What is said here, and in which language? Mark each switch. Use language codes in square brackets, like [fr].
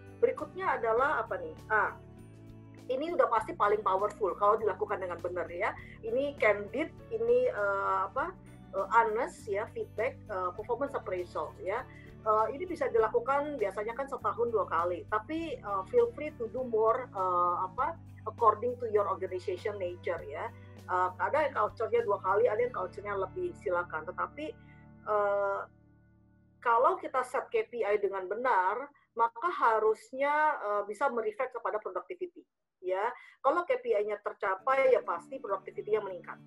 [id] Berikutnya adalah apa nih? Ini udah pasti paling powerful kalau dilakukan dengan benar ya. Ini candid, ini honest ya, feedback, performance appraisal ya. Ini bisa dilakukan biasanya kan setahun 2 kali. [en] Tapi feel free to do more according to your organization nature ya. [id] Ada yang culture-nya 2 kali, ada yang culture-nya lebih, silakan. Tetapi kalau kita set KPI dengan benar, maka harusnya bisa mereflect kepada productivity. Ya, kalau KPI-nya tercapai, ya pasti productivity-nya meningkat.